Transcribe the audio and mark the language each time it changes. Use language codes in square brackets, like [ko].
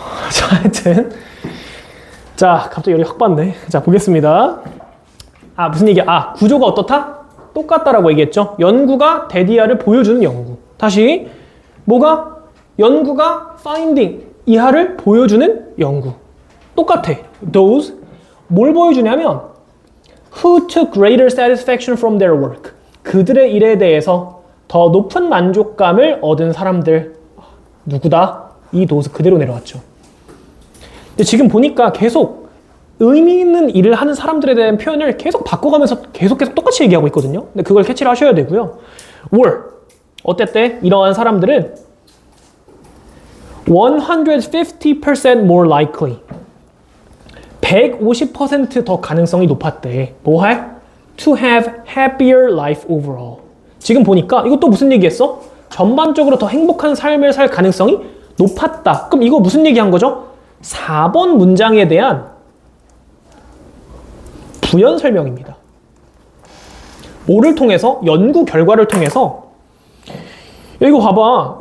[ko] 자, 하여튼 자 갑자기 열이 확 받네. 자 보겠습니다. 아 무슨 얘기야? 아 구조가 어떻다? 똑같다라고 얘기했죠. 연구가 데디아를 보여주는 연구. 다시 뭐가? 연구가 finding 이하를 보여주는 연구. 똑같아. [en] Those 뭘 보여주냐면 who took greater satisfaction from their work. [ko] 그들의 일에 대해서 더 높은 만족감을 얻은 사람들. 누구다? 이 those 그대로 내려왔죠. 근데 지금 보니까 계속 의미 있는 일을 하는 사람들에 대한 표현을 계속 바꿔가면서 계속 똑같이 얘기하고 있거든요. 근데 그걸 캐치를 하셔야 되고요. were 어땠대? 이러한 사람들은 150% more likely 150% 더 가능성이 높았대. 뭐 할? [en] To have happier life overall. [ko] 지금 보니까 이것도 무슨 얘기했어? 전반적으로 더 행복한 삶을 살 가능성이 높았다. 그럼 이거 무슨 얘기한 거죠? 4번 문장에 대한 부연 설명입니다. 뭐를 통해서? 연구 결과를 통해서 이거 봐봐.